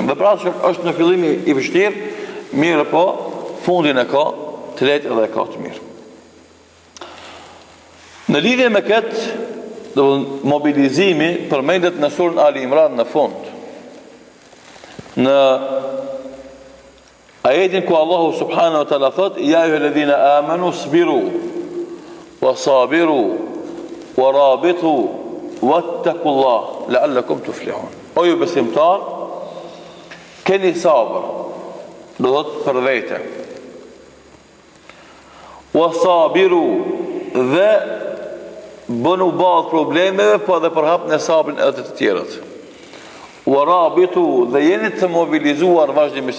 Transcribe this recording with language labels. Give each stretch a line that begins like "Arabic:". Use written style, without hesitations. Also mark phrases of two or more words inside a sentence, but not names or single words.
Albanian: Dhe pra është në fillimi i vështirë, mirë po fundin e ka të lehtë edhe e ka të mirë. Në lidhje me këtë mobilizimi përmendet në surën Ali Imran në fund. Në ajetin ku Allahu
Arabic: سبحانه وتعالى
Albanian: thot:
Arabic: "يا أيها الذين آمنوا صابروا وصابروا ورابطوا واتقوا الله لعلكم تفلحون."
Albanian: O ju besimtar, keni sabër, do thot për vete.
Arabic: وصابروا,
Albanian: dhe bënu ballë problemeve, po edhe përhapni në sabrin edhe të tjerët.
Arabic: ورابطوا,
Albanian: dhe jeni të mobilizuar vazhdimisht.